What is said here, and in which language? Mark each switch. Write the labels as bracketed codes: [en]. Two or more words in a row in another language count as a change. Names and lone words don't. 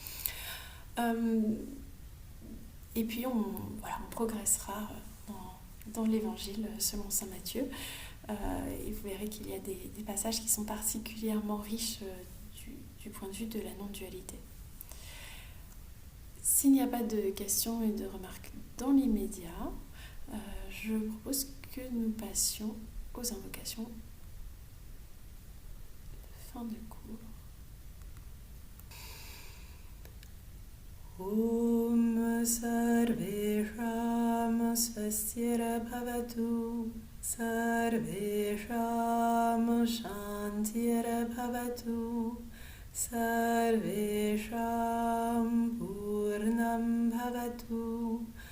[fr] Et puis on progressera dans l'évangile selon saint Matthieu, et vous verrez qu'il y a des passages qui sont particulièrement riches du point de vue de la non-dualité. S'il n'y a pas de questions et de remarques dans l'immédiat, je propose que nous passions aux invocations de fin de cours. [sa] ॐ सर्वेषां स्वस्तिर्भवतु सर्वेषां शान्तिर्भवतु सर्वेषां पूर्णं भवतु